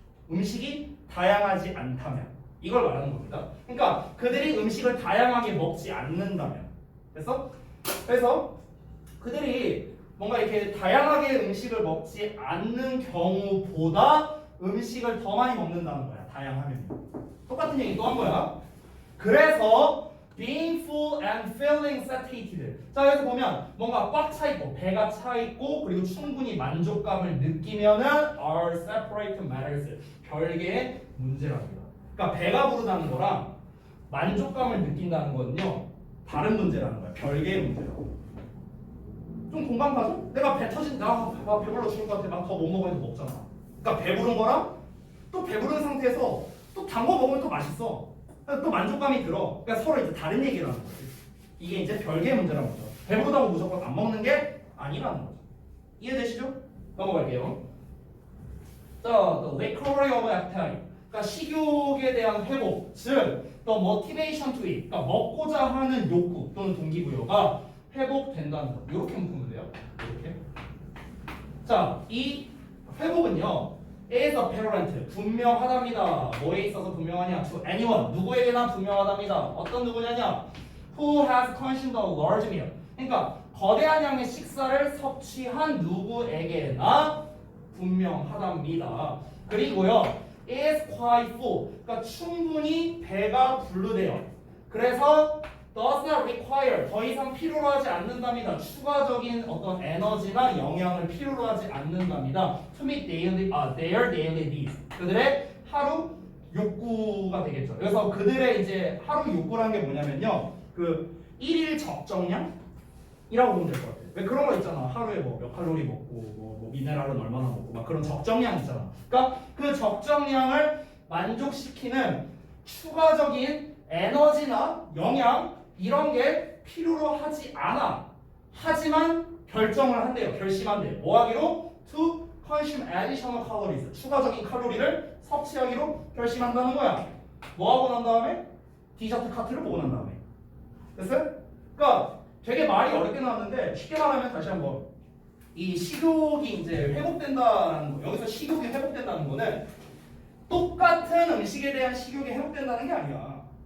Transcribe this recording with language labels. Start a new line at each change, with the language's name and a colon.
Korean: 음식이 다양하지 않다면. 이걸 말하는 겁니다. 그러니까 그들이 음식을 다양하게 먹지 않는다면. 그래서 그들이 뭔가 이렇게 다양하게 음식을 먹지 않는 경우보다 음식을 더 많이 먹는다는 거야. 다양하면. 똑같은 얘기 또 한 거야.
English: 그래서 being full and feeling satiated.
Korean: 자, 여기서 보면 뭔가 꽉 차 있고 배가 차 있고 그리고 충분히 만족감을 느끼면은
English: are separate matters.
Korean: 별개의 문제랍니다. 그러니까 배가 부르다는 거랑 만족감을 느낀다는 거는요 다른 문제라는 거야. 별개의 문제라고. 좀 공감 가죠? 내가 배 터진 나 배불러 죽을 것 같아. 막 더 못 먹어야 먹잖아. 그러니까 배부른 거랑 또 배부른 상태에서 또 단 거 먹으면 또 맛있어. 또 만족감이 들어. 그러니까 서로 이제 다른 얘기를 하는 거지. 이게 이제 별개의 문제라는 거죠. 배부르다고 무조건 안 먹는 게 아니라는 거죠. 이해되시죠? 넘어갈게요. 자,
English: the recovery of appetite.
Korean: 그러니까 식욕에 대한 회복, 즉
English: the motivation to eat.
Korean: 그러니까 먹고자 하는 욕구 또는 동기부여가 회복된다는 거. 이렇게 묶으면 돼요. 이렇게. 자, 이 회복은요.
English: is apparent.
Korean: 분명하답니다. 뭐에 있어서 분명하냐?
English: To anyone.
Korean: 누구에게나 분명하답니다. 어떤 누구냐냐?
English: Who has consumed a large meal.
Korean: 그러니까 거대한 양의 식사를 섭취한 누구에게나 분명하답니다. 그리고요.
English: is quite full.
Korean: 그러니까 충분히 배가 불르대요.
English: 그래서 does not require.
Korean: 더 이상 필요로 하지 않는답니다. 추가적인 어떤 에너지나 영양을 필요로 하지 않는답니다.
English: To meet their daily needs.
Korean: 그들의 하루 욕구가 되겠죠. 그래서 그들의 이제 하루 욕구라는 게 뭐냐면요. 그 1일 적정량이라고 보면 될 것 같아요. 왜 그런 거 있잖아. 하루에 뭐 몇 칼로리 먹고 뭐 미네랄은 얼마나 먹고 막 그런 적정량 있잖아. 그러니까 그 적정량을 만족시키는 추가적인 에너지나 영양 이런 게 필요로 하지 않아. 하지만 결정을 한대요. 결심한대요. 뭐 하기로?
English: To consume additional calories.
Korean: 추가적인 칼로리를 섭취하기로 결심한다는 거야. 뭐 하고 난 다음에? 디저트 카트를 보고 난 다음에. 됐어요? 그러니까 되게 말이 어렵게 나왔는데 쉽게 말하면 다시 한번 이 식욕이 이제 회복된다는 거. 여기서 식욕이 회복된다는 거는 똑같은 음식에 대한 식욕이 회복된다는 게 아니야.